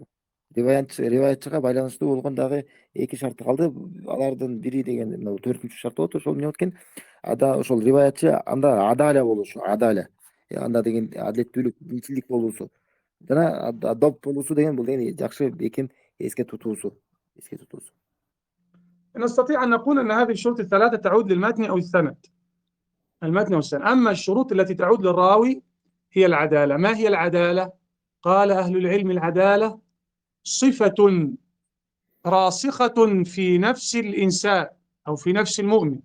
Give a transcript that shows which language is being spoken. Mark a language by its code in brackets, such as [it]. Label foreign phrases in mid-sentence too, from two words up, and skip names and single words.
[ky] Риваятчыга байланыштуу болгон дагы эки шарты калды. Алардын бири деген мына 4-үнчү шарт болот. Ошол эмне болот экен? Ошол риваятчы анда адаля болушу, адаля. Анда деген адилеттүүлүк, динчилдик болуусу. Жана доп болуусу деген бул деген жакшы бекем эске тутуусу. [ar] نستطيع أن نقول أن هذه الشروط الثلاثة تعود للمتن أو السند. أما الشروط التي تعود للراوي هي العدالة. ما هي العدالة؟ قال أهل العلم: العدالة صفة راسخة في نفس الإنسان أو في نفس المؤمن.